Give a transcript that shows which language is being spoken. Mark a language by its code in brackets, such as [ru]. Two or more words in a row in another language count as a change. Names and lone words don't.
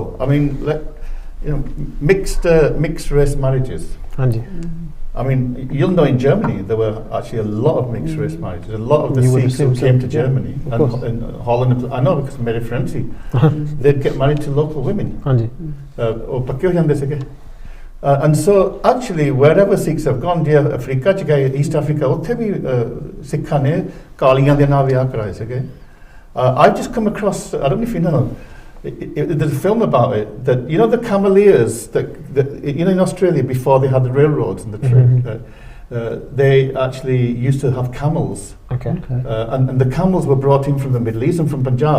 [en] I mean, you know, mixed race marriages. Anji. I mean, you'll know in Germany there were actually a lot of mixed race marriages. A lot of the You would Sikhs who assume so, came to yeah, Germany of and course. in Holland, I know because Mary Francie, they'd get married to local women. Anji. [pa] Or ਪੱਕੇ ਹੋ ਜਾਂਦੇ ਸੀਗੇ. [en] And so actually wherever Sikhs have gone, [pa] ਜੇ ਅਫਰੀਕਾ ਚ ਗਏ, East Africa, ਉੱਥੇ ਵੀ ਸਿੱਖਾਂ ਨੇ ਕਾਲੀਆਂ ਦੇ ਨਾਲ ਵਿਆਹ ਕਰਾਏ ਸੀਗੇ. [en] I've just come across, I don't know if you know, there's a film about it, that you know the cameleers that you know in Australia before they had the railroads and the train, they actually used to have camels, Okay. and the camels were brought in from the Middle East and from Punjab,